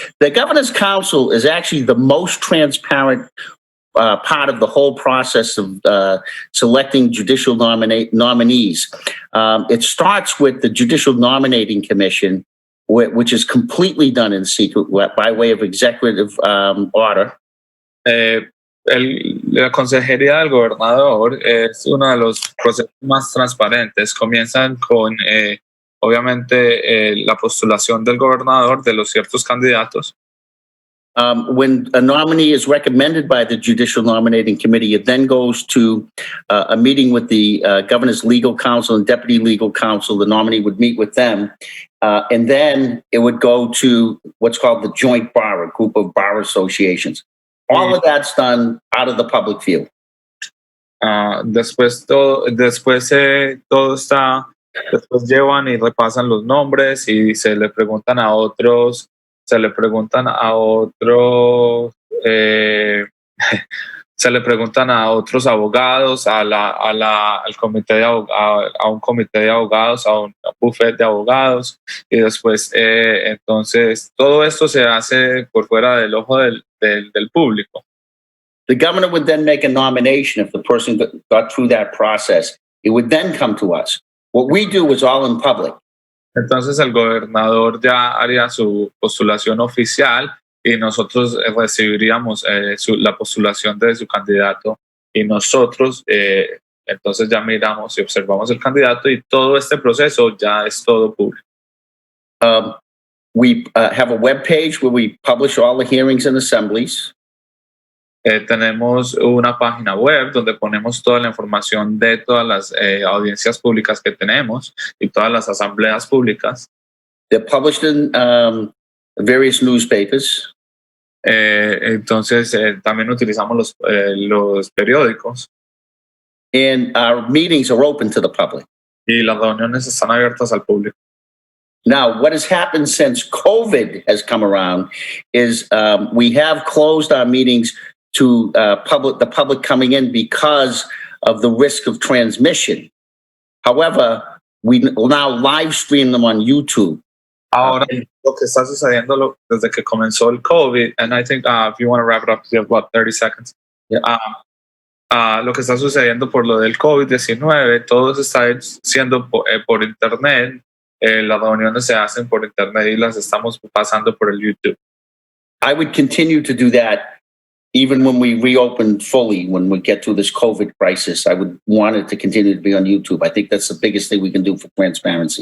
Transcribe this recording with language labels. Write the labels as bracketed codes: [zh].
[en] The Governor's Council is actually the most transparent part of the whole process of selecting judicial nominees. It starts with the Judicial Nominating Commission, which is completely done in secret by way of executive order. [es] La consejería del gobernador es uno de los procesos más transparentes. Comienzan con, obviamente, la postulación del gobernador de los ciertos candidatos. [en] When a nominee is recommended by the Judicial Nominating Committee, it then goes to a meeting with the governor's legal counsel and deputy legal counsel. The nominee would meet with them. And then it would go to what's called the Joint Bar, a group of bar associations. All of that's done out of the public view. [es] Después todo está Después llevan y repasan los nombres y se le preguntan a otros, se le preguntan a otros abogados, al comité de a un comité de abogados, a un buffet de abogados, y después entonces todo esto se hace por fuera del ojo del público. [en] The governor would then make a nomination if the person got through that process. It would then come to us. What we do is all in public. [es] Entonces el gobernador ya haría su postulación oficial y nosotros recibiríamos la postulación de su candidato y nosotros entonces ya miramos y observamos el candidato y todo este proceso ya es todo público. [en] We have a web page where we publish all the hearings and assemblies. [es] Tenemos una página web donde ponemos toda la información de todas las audiencias públicas que tenemos y todas las asambleas públicas. [en] They're published in various newspapers. [es] Entonces también utilizamos los periódicos. [en] And our meetings are open to the public. [es] Y las reuniones están abiertas al público. [en] Now, what has happened since COVID has come around is we have closed our meetings to the public coming in because of the risk of transmission. However, we will now live stream them on YouTube. [es] Ahora, lo que está sucediendo desde que comenzó el COVID, [en] and I think if you want to wrap it up, you have about 30 seconds. Yeah. [es] Lo que está sucediendo por lo del COVID-19, todo se está haciendo por internet. Las reuniones se hacen por internet y las estamos pasando por el YouTube. [en] I would continue to do that even when we reopen fully, when we get through this COVID crisis. I would want it to continue to be on YouTube. I think that's the biggest thing we can do for transparency.